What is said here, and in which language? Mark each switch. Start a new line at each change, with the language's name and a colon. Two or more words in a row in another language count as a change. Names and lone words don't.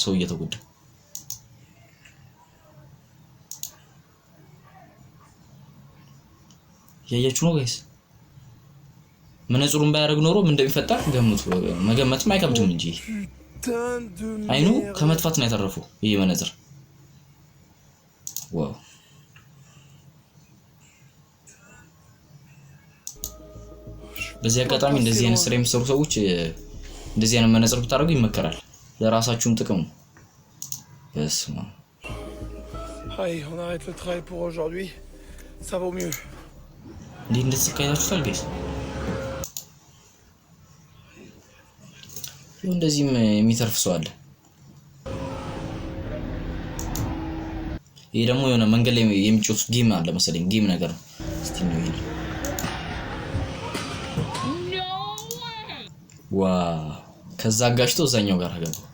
Amharic: ሰው እየተጎዳ። ያያችሁ ነው ጋይስ። መነጽሩን ባያደርግ ኖሮ ምን እንደሚፈጠር ገምቱ። መገመትም አይከብድም እንጂ አይኑ ከመጥፋት ነው ያተረፈው ይሄ መነጽር። ዋው በዚህ አጋጣሚ እንደዚህ አይነት ስራ የሚሰሩ ሰዎች እንደዚህ አይነት መነጽር ብታደርጉ ይመከራል፣ ለራሳችሁም ጥቅም ነው። በስመ አብ
French: Allez, on arrête le travail pour aujourd'hui. Ça vaut mieux.
Amharic: እንዴት እንደተሰቃያችሁታል ጋይስ? እንደዚህም የሚተርፍ ሰው አለ። ይሄ ደግሞ የሆነ መንገድ ላይ የሚጮት ጌም አለ መሰለኝ፣ ጌም ነገር ነው። እስቲ ነው ይሄ። ዋው ከዛ ጋሽቶ እዛኛው ጋር ገባ።